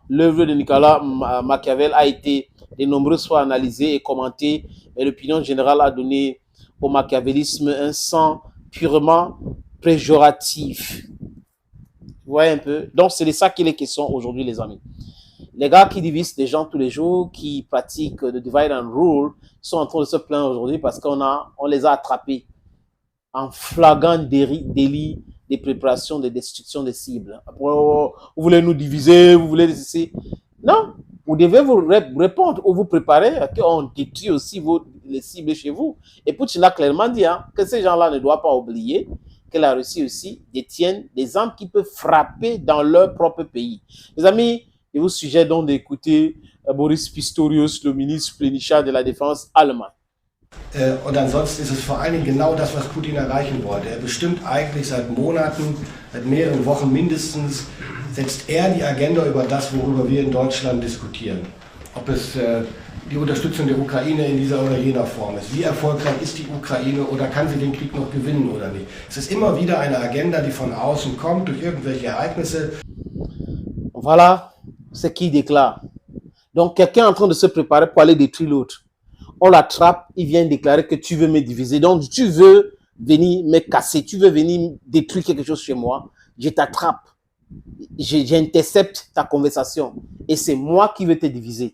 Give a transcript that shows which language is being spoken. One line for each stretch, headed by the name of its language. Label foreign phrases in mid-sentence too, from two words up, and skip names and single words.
French: L'œuvre de Nicolas Machiavel a été de nombreuses fois analysée et commentée, mais l'opinion générale a donné au machiavélisme un sens purement péjoratif. Vous voyez un peu? Donc, c'est de ça qu'il est question aujourd'hui, les amis. Les gars qui divisent les gens tous les jours, qui pratiquent le
English: divide and rule,
French: sont en train de se plaindre aujourd'hui parce qu'on les a attrapés en flagrant délit de préparation de destruction des cibles. Après, vous voulez nous diviser, vous voulez ceci. Non, vous devez vous répondre ou vous préparer qu'on détruit aussi les cibles chez vous. Et Poutine a clairement dit que ces gens-là ne doivent pas oublier que la Russie aussi détient des armes qui peuvent frapper dans leur propre pays. Les amis, je vous suggère donc d'écouter Boris Pistorius, le ministre plénipotentiaire de la Défense allemand.
German: Und ansonsten ist es vor allen Dingen genau das, was Putin erreichen wollte. Er bestimmt eigentlich seit Monaten, seit mehreren Wochen mindestens, setzt er die Agenda über das, worüber wir in Deutschland diskutieren. Ob es die Unterstützung der Ukraine in dieser oder jener Form ist. Wie erfolgreich ist die Ukraine oder kann sie den Krieg noch gewinnen oder nicht? Es ist immer wieder eine Agenda, die von außen kommt durch irgendwelche Ereignisse.
French: Voilà ce qu'il déclare. Donc quelqu'un est en train de se préparer pour aller détruire l'autre. On l'attrape, il vient déclarer que tu veux me diviser. Donc tu veux venir me casser, tu veux venir détruire quelque chose chez moi. Je t'attrape. J'intercepte ta conversation. Et c'est moi qui veux te diviser.